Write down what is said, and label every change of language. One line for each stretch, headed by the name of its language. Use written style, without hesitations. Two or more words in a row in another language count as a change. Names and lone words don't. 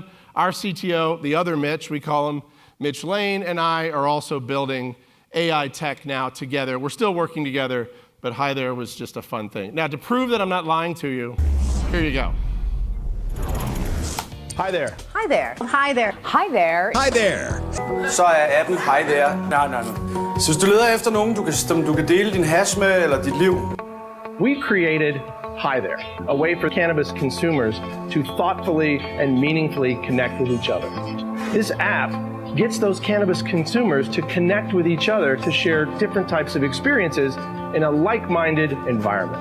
English: Our CTO, the other Mitch, we call him Mitch Lane, and I are also building AI tech now together. We're still working together, but Hi There was just a fun thing. Now, to prove that I'm not lying to you, here you go. Hi there. Hi there. Hi there. Hi there. Hi there.
Danish: så er appen Hi There. Nej. Så hvis du leder efter nogen, som du kan dele din hash med eller dit liv.
English: We created Hi There, a way for cannabis consumers to thoughtfully and meaningfully connect with each other. This app gets those cannabis consumers to connect with each other to share different types of experiences in a like-minded environment.